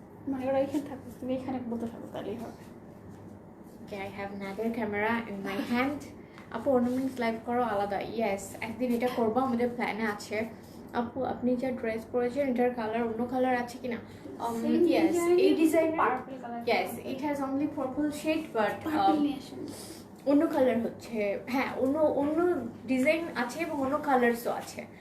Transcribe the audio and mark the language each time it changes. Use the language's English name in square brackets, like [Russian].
[Bangla] মানে ওরা এখানে থাকবে, তুমি এখানে বলতে থাকো, তাহলেই হবে। [English] Okay, I have another camera in my hand. [Bangla] আপু অর্নামেন্টস লাইভ করো আলাদা, ইয়েস একদিন এটা করবো, আমাদের প্ল্যানে আছে। আপু আপনি যা ড্রেস পরেছেন এটার কালার অন্য কালার আছে কিনা? ইয়েস, এই design purple colour. [English] yes, it has only purple shade, but [Bangla] purple নিয়ে আসেন। অন্য কালার হচ্ছে, হ্যাঁ অন্য ডিজাইন আছে এবং অন্য কালার্সও আছে।